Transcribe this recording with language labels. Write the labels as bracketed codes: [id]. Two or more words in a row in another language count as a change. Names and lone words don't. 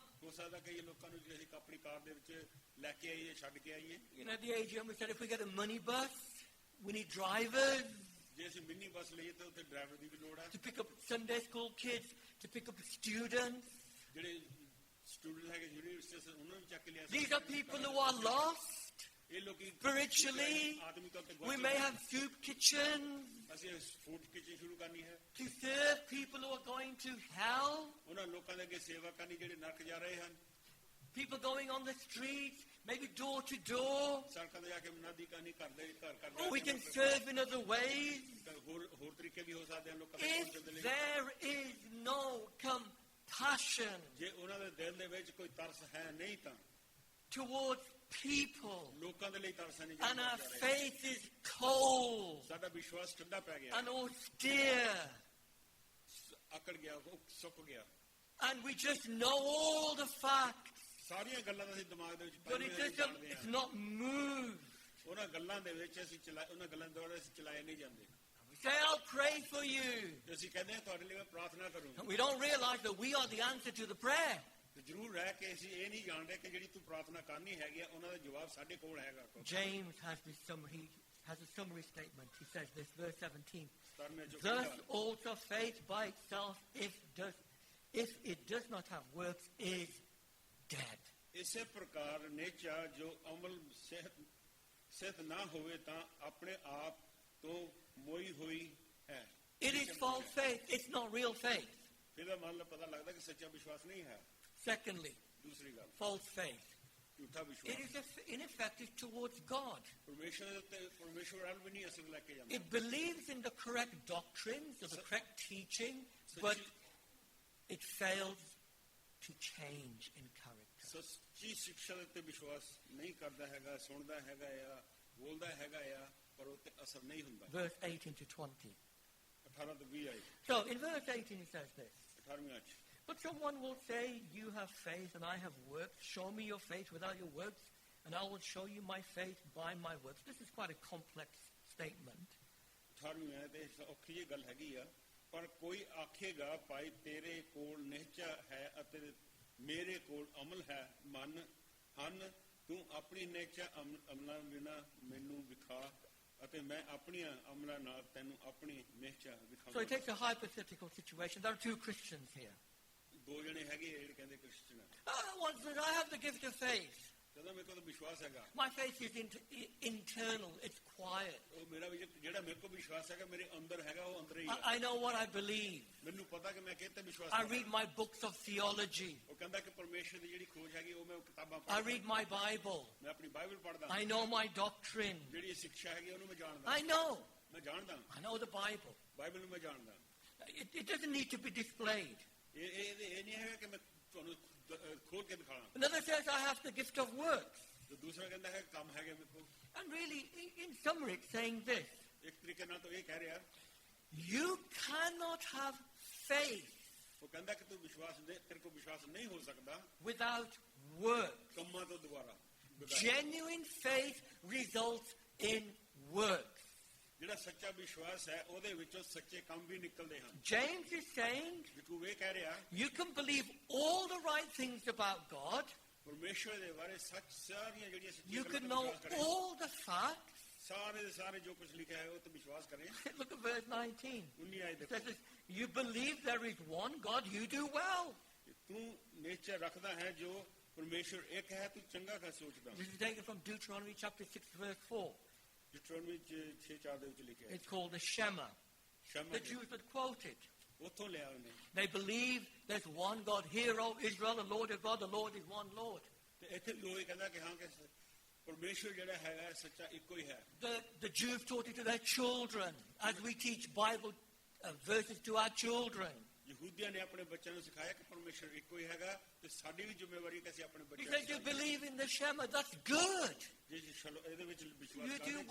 [pa] ਹੋ ਸਕਦਾ ਕਈ ਲੋਕਾਂ ਨੂੰ ਜੇ ਅਸੀਂ ਆਪਣੀ ਕਾਰ ਦੇ ਵਿੱਚ ਲੈ ਕੇ ਆਈਏ, ਛੱਡ ਕੇ ਆਈਏ। [en] You know, at the AGM we said if we get a money bus, we need drivers [pa] ਜੇ ਅਸੀਂ [en] mini bus [pa] ਲਈਏ ਤਾਂ ਉੱਥੇ ਡਰਾਈਵਰ ਦੀ ਵੀ ਲੋੜ ਹੈ। [en] to pick up Sunday school kids, to pick up students. [pa] ਜਿਹੜੇ ਸਟੂਡੈਂਟ ਹੈਗੇ ਯੂਨੀਵਰਸਿਟੀ ਸੇ ਉਹਨਾਂ ਨੂੰ ਚੱਕ ਕੇ ਲਿਆ। [en] These are people who are lost [pa] ਇਹ ਲੋਕੀ [en] spiritually. [pa] ਆਦਮੀ ਤੌਰ ਤੇ [en] We may have soup kitchens [pa] ਅਸੀਂ [en] food kitchen [pa] ਸ਼ੁਰੂ ਕਰਨੀ ਹੈ। [en] to serve people who are going to hell. [pa] ਉਹਨਾਂ ਲੋਕਾਂ ਦੇ ਅੱਗੇ ਸੇਵਾ ਕਰਨੀ ਜਿਹੜੇ ਨਰਕ ਜਾ ਰਹੇ ਹਨ। [en] People going on the streets, maybe door to door. [pa] ਸੜਕਾਂ ਤੇ ਜਾ ਕੇ ਮੁਨਾਦੀ ਕਰਨੀ, ਘਰ [en] Or we can serve in other ways. [pa] ਹੋਰ ਤਰੀਕੇ ਵੀ ਹੋ ਸਕਦੇ ਹਨ ਲੋਕਾਂ ਦੇ ਪਹੁੰਚਣ ਦੇ [en] If [pa] ਲਈ। [en] there is no compassion [pa] ਜੇ ਉਹਨਾਂ ਦੇ ਦਿਲ ਦੇ ਵਿੱਚ ਕੋਈ ਤਰਸ ਹੈ ਨਹੀਂ ਤਾਂ [en] towards people, [pa] ਲੋਕਾਂ ਦੇ ਲਈ ਤਰਸ ਨਹੀਂ। [en] and our faith is cold [pa] ਸਾਡਾ ਵਿਸ਼ਵਾਸ ਠੰਡਾ ਪੈ ਗਿਆ, [en] and austere, [pa] ਅਕੜ ਗਿਆ, ਉਹ ਸੁੱਕ ਗਿਆ। [en] and we just know all the facts, [pa] ਸਾਰੀਆਂ ਗੱਲਾਂ ਦਾ ਅਸੀਂ ਦਿਮਾਗ ਦੇ ਵਿੱਚ [en] but it doesn't, it's not moved. [pa] ਉਹਨਾਂ ਗੱਲਾਂ ਦੇ ਵਿੱਚ ਅਸੀਂ ਉਹਨਾਂ ਗੱਲਾਂ ਦੁਆਰਾ ਅਸੀਂ ਚਲਾਏ ਨਹੀਂ ਜਾਂਦੇ। [en] We say, I'll pray for you. [pa] ਤੇ ਅਸੀਂ ਕਹਿੰਦੇ ਹਾਂ ਤੁਹਾਡੇ ਲਈ ਮੈਂ ਪ੍ਰਾਰਥਨਾ ਕਰੂੰਗਾ। [en] And we don't realize that we are the answer to the prayer. [pa] ਤੇ ਜ਼ਰੂਰ ਰਹਿ ਕੇ ਅਸੀਂ ਇਹ ਨਹੀਂ ਜਾਣਦੇ ਕਿ ਜਿਹੜੀ ਤੂੰ ਪ੍ਰਾਰਥਨਾ ਕਰਨੀ ਹੈਗੀ ਆ ਉਹਨਾਂ ਦਾ ਜਵਾਬ ਸਾਡੇ ਕੋਲ ਹੈਗਾ। [en] James has this summary, has a summary statement. He says this, verse 17. [pa] ਧਰਮ ਜੋ [en] Thus also faith by itself, if it does not have works, is dead. [pa] ਇਸੇ ਪ੍ਰਕਾਰ ਨੇਚਾ ਜੋ ਅਮਲ ਸਿਹਤ ਨਾ ਹੋਵੇ ਤਾਂ ਆਪਣੇ ਆਪ ਤੋਂ ਮੋਈ ਹੋਈ ਹੈ। [en] It is false faith. It's not real faith. [pa] ਇਹਦਾ ਮਤਲਬ ਪਤਾ ਲੱਗਦਾ ਕਿ ਸੱਚਾ ਵਿਸ਼ਵਾਸ ਨਹੀਂ ਹੈ। [en] Secondly, [pa] ਦੂਸਰੀ ਗੱਲ, [en] false faith [pa] ਝੂਠਾ [en] It [pa] ਵਿਸ਼ਵਾਸ [en] is ineffective towards God. [pa] ਪਰਮੇਸ਼ਰ ਦੇ ਉੱਤੇ ਪਰਮੇਸ਼ਰ ਵੱਲ ਵੀ ਨਹੀਂ ਅਸਰ ਲੈ ਕੇ ਜਾਂਦਾ [en] It believes in the correct doctrines or the correct teaching, but it fails to change in character. [pa] ਸੱਚੀ ਸਿੱਖਿਆ ਦੇ ਉੱਤੇ ਵਿਸ਼ਵਾਸ ਨਹੀਂ ਕਰਦਾ ਹੈਗਾ ਸੁਣਦਾ ਹੈਗਾ ਆ ਬੋਲਦਾ ਹੈਗਾ ਆ ਪਰ ਉਹ ਤੇ ਅਸਰ ਨਹੀਂ ਹੁੰਦਾ [en] Verse 18 to 20. [pa] 18 ਤੋਂ 20 ਆਏ [en] So in verse 18 it says this. [pa] 18ਵੀਂ ਚ [en] But someone will say, you have faith and I have works. Show me your faith without your works, and I will show you my faith by my works. This is quite a complex statement. [pa] 18ਵੀਂ ਆਏ ਤੇ ਔਖੀ ਜਿਹੀ ਗੱਲ ਹੈਗੀ ਆ ਪਰ ਕੋਈ ਆਖੇਗਾ ਭਾਈ ਤੇਰੇ ਕੋਲ ਨਿਹਚਾ ਹੈ ਅਤੇ ਮੇਰੇ ਕੋਲ ਅਮਲ ਹੈ ਮਨ ਹਨ ਤੂੰ ਆਪਣੀ ਨਿਹਚਾ ਅਮਲਾਂ ਬਿਨਾਂ ਮੈਨੂੰ ਵਿਖਾ ਅਤੇ ਮੈਂ ਆਪਣੀਆਂ ਅਮਲਾਂ ਨਾਲ ਤੈਨੂੰ ਆਪਣੀ ਨਿਹਚਾ [en] So it [pa] ਵਿਖਾਵਾਂਗਾ [en] takes a hypothetical situation. There are two Christians here. [pa] ਦੋ ਜਣੇ ਹੈਗੇ ਜਿਹੜੇ ਕਹਿੰਦੇ ਕ੍ਰਿਸਚਨ ਆ [en] One says, I have the gift of faith. [pa] ਕਹਿੰਦਾ ਮੇਰੇ ਕੋਲ ਤਾਂ ਵਿਸ਼ਵਾਸ ਹੈਗਾ [en] My faith is internal. It's quiet. [pa] ਉਹ ਮੇਰਾ ਵੀ ਜਿਹੜਾ ਮੇਰੇ ਕੋਲ ਵਿਸ਼ਵਾਸ ਹੈਗਾ ਮੇਰੇ ਅੰਦਰ ਹੈਗਾ ਉਹ ਅੰਦਰ ਹੀ ਆ [en] I know what I believe. [pa] ਮੈਨੂੰ ਪਤਾ ਕਿ ਮੈਂ ਕਿਤੇ ਵਿਸ਼ਵਾਸ [en] I [pa] ਕਰਦਾ। [en] read my books of theology. [pa] ਉਹ ਕਹਿੰਦਾ ਕਿ ਪਰਮੇਸ਼ਰ ਦੀ ਜਿਹੜੀ ਖੋਜ ਹੈਗੀ ਉਹ ਮੈਂ ਕਿਤਾਬਾਂ [en] I [pa] ਪੜ੍ਹਦਾ [en] read my Bible. [pa] ਮੈਂ ਆਪਣੀ ਬਾਈਬਲ ਪੜ੍ਹਦਾ [en] I know my doctrine. [pa] ਜਿਹੜੀ ਸਿੱਖਿਆ ਹੈਗੀ ਉਹਨੂੰ ਮੈਂ ਜਾਣਦਾ [en] I know. [pa] ਮੈਂ ਜਾਣਦਾ [en] I know the Bible. [pa] ਬਾਈਬਲ ਨੂੰ ਮੈਂ ਜਾਣਦਾ [en] It doesn't need to be displayed. [pa] ਇਹ ਨਹੀਂ ਹੈਗਾ ਕਿ ਮੈਂ ਤੁਹਾਨੂੰ ਖੋਲ ਕੇ ਦਿਖਾਣਾ [en] Another says, I have the gift of works. [pa] ਤੇ ਦੂਸਰਾ ਕਹਿੰਦਾ ਹੈ ਕੰਮ ਹੈਗੇ ਮੇਰੇ ਕੋਲ [en] And really, in summary, it's saying this. [pa] ਇੱਕ ਤਰੀਕੇ ਨਾਲ ਤਾਂ ਇਹ ਕਹਿ ਰਿਹਾ [en] You cannot have faith [pa] ਉਹ ਕਹਿੰਦਾ ਕਿ ਤੂੰ ਵਿਸ਼ਵਾਸ ਦੇ ਤੇਰੇ ਕੋਲ ਵਿਸ਼ਵਾਸ ਨਹੀਂ ਹੋ ਸਕਦਾ [en] without works. [pa] ਕੰਮਾਂ ਤੋਂ ਦੁਬਾਰਾ [en] Genuine faith results in works. [pa] ਜਿਹੜਾ ਸੱਚਾ ਵਿਸ਼ਵਾਸ ਹੈ ਉਹਦੇ ਵਿੱਚੋਂ ਸੱਚੇ ਕੰਮ ਵੀ ਨਿਕਲਦੇ ਹਨ [en] James is saying, [pa] ਜਿਕੂ ਇਹ ਕਹਿ ਰਿਹਾ [en] you can believe all the right things about God. [pa] ਪਰਮੇਸ਼ਰ ਦੇ ਬਾਰੇ ਸੱਚ ਸਾਰੀਆਂ ਜਿਹੜੀਆਂ [en] You [pa] ਸੱਚੀਆਂ [en] can know all the facts. [pa] ਸਾਰੇ ਦੇ ਸਾਰੇ ਜੋ ਕੁਝ ਲਿਖਿਆ ਹੈ ਉਹ ਤੇ ਵਿਸ਼ਵਾਸ ਕਰੇ [en] Look at verse 19. [pa] 19 ਆਇਤ [en] It says this, you believe there is one God, you do well. [pa] ਤੂੰ ਨੇਚਰ ਰੱਖਦਾ ਹੈ ਜੋ ਪਰਮੇਸ਼ਰ ਇੱਕ ਹੈ ਤੂੰ ਚੰਗਾ ਕਰ ਸੋਚਦਾ [en] This is taken from Deuteronomy chapter 6, verse 4. [pa] ਜਿਟਰੋਨਮੀ 6:4 ਦੇ ਵਿੱਚ ਲਿਖਿਆ ਹੈ [en] It's called the Shema. [pa] ਸ਼ਮਾ [en] The Jews would quote it. [pa] ਉੱਥੋਂ ਲਿਆ ਉਹਨੇ [en] They believe there's one God. Hear, O Israel, the Lord is God, the Lord is one Lord. [pa] ਤੇ ਇੱਥੇ ਵੀ ਉਹ ਕਹਿੰਦਾ ਕਿ ਹਾਂ ਕਿ ਪਰਮੇਸ਼ਰ ਜਿਹੜਾ ਹੈਗਾ ਸੱਚਾ ਇੱਕੋ ਹੀ ਹੈ [en] The Jews taught it to their children, as we teach Bible verses to our children. [pa] ਯਹੂਦੀਆਂ ਨੇ ਆਪਣੇ ਬੱਚਿਆਂ ਨੂੰ ਸਿਖਾਇਆ ਕਿ ਪਰਮੇਸ਼ਰ ਇੱਕੋ ਹੀ ਹੈਗਾ ਤੇ ਸਾਡੀ ਵੀ ਜ਼ਿੰਮੇਵਾਰੀ ਕਿ ਅਸੀਂ ਆਪਣੇ [en] He [pa] ਬੱਚਿਆਂ [en] says, you believe in the Shema, that's good. [pa] ਜੇ ਚਲੋ ਇਹਦੇ ਵਿੱਚ ਵਿਸ਼ਵਾਸ [en] You [pa] ਕਰਦੇ [en] do